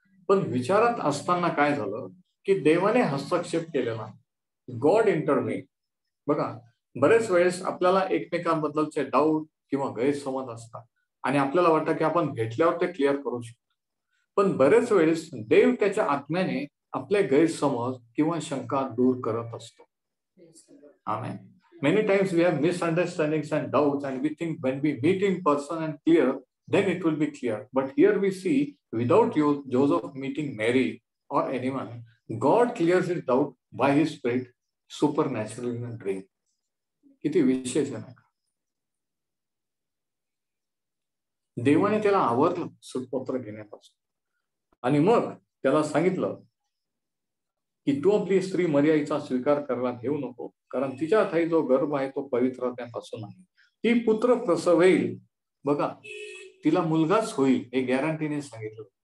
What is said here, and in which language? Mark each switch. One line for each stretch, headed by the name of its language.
Marathi: पण विचारात असताना काय झालं की देवाने हस्तक्षेप केलेला,
English: God intervene.
Marathi: बघा, बरेच वेळेस आपल्याला एकमेकांबद्दलचे डाऊट किंवा गैरसमज असतात आणि आपल्याला वाटतं की आपण भेटल्यावर ते क्लिअर करू शकतो. पण बरेच वेळेस देव त्याच्या आत्म्याने आपले गैरसमज किंवा शंका दूर करत असतो.
English: Amen. Many times we have misunderstandings and doubts, and we think when we meet in person and clear, then it will be clear. But here we see, without Joseph meeting Mary or anyone, God clears his doubt by his spirit supernaturally in a dream.
Marathi: किती विशेष आहे का? देवाने त्याला आवरलं सूटपत्र घेण्यापासून, आणि मग त्याला सांगितलं की तू आपली स्त्री मरिया हिचा स्वीकार करायला घेऊ नको, कारण तिच्या ठाई जो गर्भ आहे तो पवित्र आत्म्यापासून आहे. ती पुत्र प्रसवेल. बघा, तिला मुलगाच होईल हे गॅरंटीने सांगितलं.